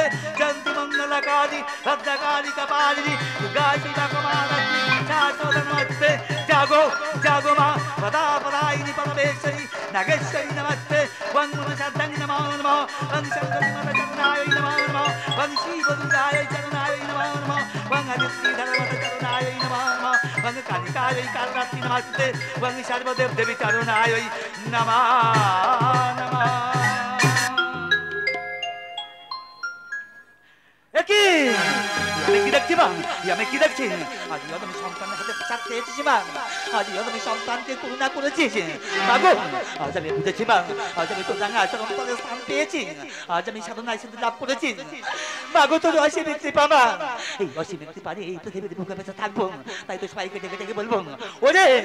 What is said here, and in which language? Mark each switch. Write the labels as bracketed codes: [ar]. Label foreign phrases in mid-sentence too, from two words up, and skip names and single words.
[sa] जयंती मंगलकारी भद्रकाली कपालिनी दुर्गा शिवा कुमारती शाश्वत नमस्ते जागो जागो मां पदापदायिनी परमेश्वरी नागेश्वरी नमस्ते वंदन शब्दं नमो नमः वं शंकरी मम चरणाय नमो नमः वं शिव दुर्गाय चरणाय नमो नमः वं हरिश्री धर्मत चरणाय नमो नमः वं कालिकाय कालरात्रि नमस्ते वं सर्वदेव देवी चरणाय नमः नमः [bn] একি আমি কি দেখছি মা আমি কি দেখছি আজ আমি সন্তানের হাতে চাপ খেয়েছি মা আজ আমি সন্তানকে করুণা করেছিস মাগো আজ আমি বুঝেছি মা আজ আমি তোর রাঙা অন্তরে স্থান পেয়েছি আজ আমি সাধনায় সিদ্ধি লাভ করেছি মাগো তোর অসীম কৃপা মা এই অসীম কৃপা নিয়ে এই পৃথিবীতে বুকে বেঁচে থাকবো তাই তো সবাইকে ডেকে ডেকে বলবো ওরে